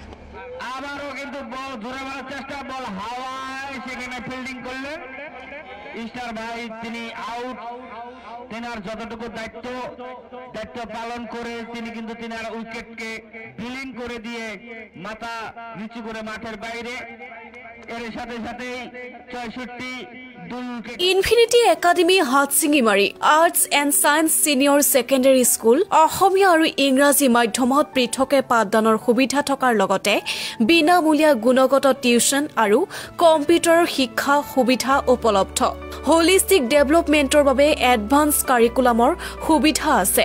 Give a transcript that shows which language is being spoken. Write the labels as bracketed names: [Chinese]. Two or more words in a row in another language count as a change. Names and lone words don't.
[Bangla] আবারও কিন্তু বল ধরে মারার চেষ্টা, বল হাওয়ায়, সেখানে ফিল্ডিং করলেন স্টার ভাই, তিনি আউট। তেনার যতটুকু দায়িত্ব পালন করে তিনি কিন্তু তেনার উইকেটকে ফিলিং করে দিয়ে মাথা নিচু করে মাঠের বাইরে। এর সাথে সাথেই ৬৬ [Assamese] ইনফিনিটি একাডেমী হাটশিঙিমাৰী আৰ্টছ এণ্ড ছায়েন্স ছিনিয়ৰ ছেকেণ্ডেৰী স্কুল অসমীয়া আৰু ইংৰাজী মাধ্যমত পৃথকে পাঠদানৰ সুবিধা থকাৰ লগতে বিনামূলীয়া গুণগত টিউচন আৰু কম্পিউটাৰৰ শিক্ষা সুবিধা উপলব্ধ। [English] holistic development [Assamese] বাবে [English] advance curriculum [Assamese] সুবিধা আছে।